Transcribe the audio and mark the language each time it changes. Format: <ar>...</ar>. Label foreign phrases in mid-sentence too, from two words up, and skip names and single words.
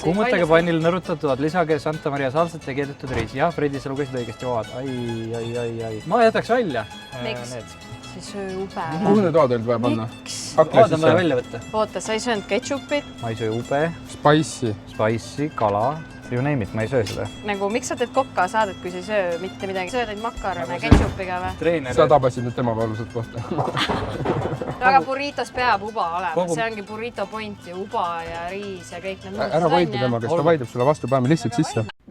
<et>Kummutage pannil nõrutatud, lisage Santa Maria salsat ja keedetud riis. Jah, Fredi, sa lugesid õigesti oad. Ai. Ma jätaks välja. Miks? See söö ube. Kuhu need oad olid vaja panna? Oad on vaja välja võtta. Oota, sa ei söönud ketšupit? Ma ei söö ube, spice'i, kala.</et> <en>You name it,</en> <et>ma ei söö seda. Nagu, miks sa teed kokka saadet, kui sa ei söö mitte midagi? Sööd ainult makarone ketšupiga või? Sa tabasid nüüd tema valusat kohta. Aga burritos peab uba olema. See ongi</et> <en>burrito point</en> <et>ja uba ja riis ja kõik need muud. Ära vaidle tema, kes ta vaidleb sulle vastu, päeme lihtsalt sisse.</et>